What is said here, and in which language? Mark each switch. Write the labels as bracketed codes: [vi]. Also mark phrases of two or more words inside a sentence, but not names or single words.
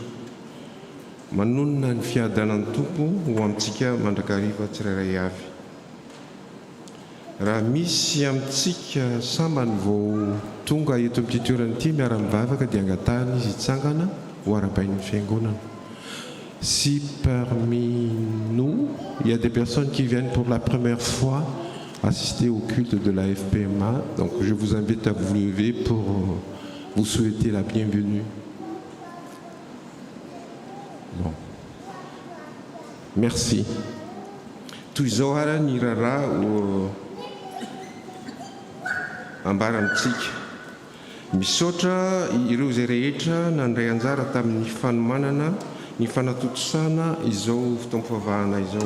[mg] Manonona ny fiadanan'ny tompo ho amintsika mandrakariva tsirairay avy. Raha misy amintsika sambany vao tonga eto amin'ity toerana ity miara-mivavaka dia angatahana izy hitsangana ho arabain'ny fiangonana. [fr] Si parmi nous, il y a des personnes qui viennent pour la première fois assister au culte de la FPMA, donc je vous invite à vous lever pour vous souhaiter la bienvenue. Bon. Merci. [mg] Tuizora nirara o ambarantsika. Misaotra ireo izay rehetra nandray anjara tamin'ny fanomanana ny fanatotosana izao fotoam-pivavahana izao.